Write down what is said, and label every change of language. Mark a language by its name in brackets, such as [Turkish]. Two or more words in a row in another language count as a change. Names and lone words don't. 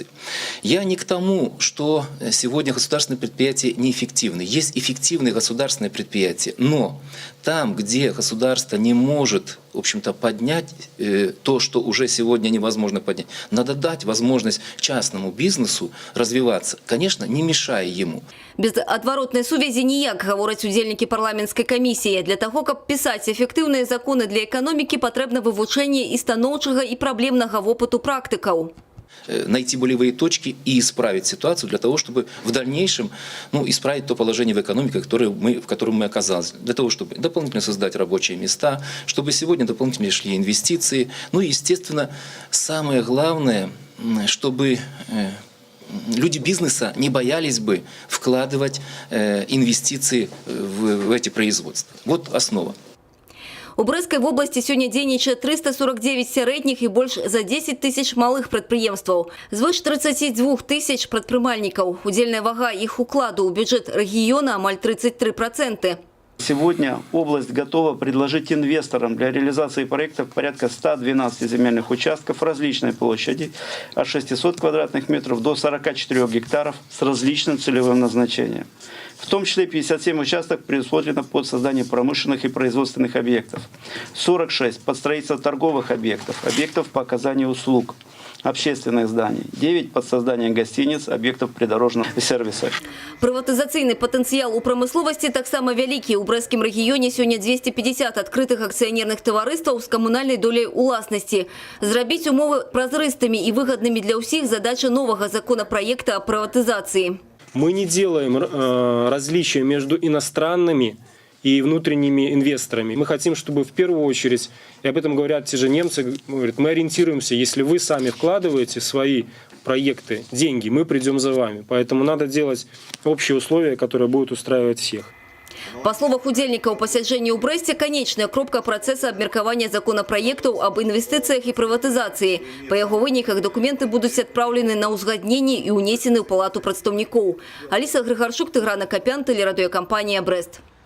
[Russian] Я не к тому, что сегодня государственные предприятия неэффективны. Есть эффективные государственные предприятия, но там, где государство не может, в общем-то, поднять то, что уже сегодня невозможно поднять, надо дать возможность частному бизнесу развиваться, конечно, не мешая ему. [Belarusian] Без адваротнай сувязі ніяк, гавораць удзельнікі парламенцкай камісіі. Для таго, каб пісаць эфектыўныя законы для эканомікі, патрэбна вывучэнне і станоўчага, і праблемнага вопыту практыкаў. [Russian] Найти болевые точки и исправить ситуацию для того, чтобы в дальнейшем исправить то положение в экономике, в котором мы оказались. Для того, чтобы дополнительно создать рабочие места, чтобы сегодня дополнительно шли инвестиции. Ну и, естественно, самое главное, чтобы люди бизнеса не боялись бы вкладывать инвестиции в эти производства. Вот основа. [Belarusian] У Брэсцкай вобласці сёння дзейнічае 349 сярэдніх і больш за 10 тысяч малых прадпрыемстваў. Звыш 32 тысяч прадпрымальнікаў. Удзельная вага іх укладу ў бюджэт рэгіёна амаль 33%. [Russian] Сегодня область готова предложить инвесторам для реализации проектов порядка 112 земельных участков различной площади от 600 квадратных метров до 44 гектаров с различным целевым назначением. В том числе 57 участков предусмотрено под создание промышленных и производственных объектов, 46 под строительство торговых объектов, объектов по оказанию услуг, общественных зданий, 9 под создание гостиниц, объектов придорожного сервиса. [Belarusian] Прыватызацыйны патэнцыял у прамысловасці таксама вялікі. У Брэсцкім рэгіёне сёння 250 адкрытых акцыянерных таварыстваў з камунальнай доляй уласнасці. Зрабіць умовы празрыстымі і выгаднымі для ўсіх задача новага [Russian] законопроекта о приватизации. Мы не делаем различия между иностранными и внутренними инвесторами. Мы хотим, чтобы в первую очередь, и об этом говорят те же немцы, говорят, мы ориентируемся, если вы сами вкладываете в свои проекты деньги, мы придем за вами. Поэтому надо делать общие условия, которые будут устраивать всех. [Belarusian] По словах удзельнікаў пасяджэння ў Брэсце, канечная кропка працэса абмеркавання законапраектаў аб інвестыцыях і прыватызацыі. Па яго выніках дакументы будуць адпраўлены на ўзгадненне і ўнесены ў палату прадстаўнікоў. Аліса Грыгарчук, Тыграна Капян, тэлерадыёкампанія «Брэст».